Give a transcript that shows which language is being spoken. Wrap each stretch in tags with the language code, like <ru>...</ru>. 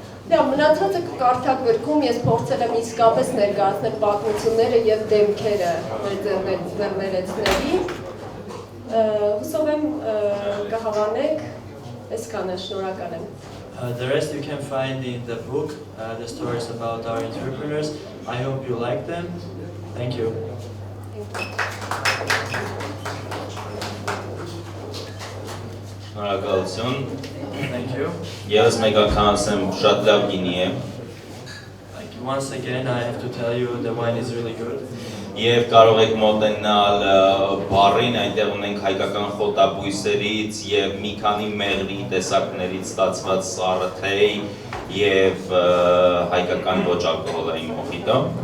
<hy>Դա մնացածը կկարդակ գրքում ես փորձել եմ իսկապես ներկայացնել պատմությունները եւ դեմքերը մեր ձեռներեցների։ Հուսով եմ կհավանեք, այսքանը, շնորհակալ եմ։</hy> <en>The rest you can find in the book, the stories about our entrepreneurs. I hope you like them. Thank you.</en> <hy>Շնորհակալություն։</hy> <en>Thank you.</en> <hy>Ես մեկ անգամ ասեմ, շատ լավ գինի է։</hy> <en>Once again, I have to tell you the wine is really good.</en> <hy>Եվ կարող եք մոտենալ բարին, այնտեղ ունենք հայկական խոտաբույսերից եւ մի քանի մեղրի տեսակներից ստացված սառթեյ եւ հայկական ոչ ալկոհոլային մոխիտո։</hy>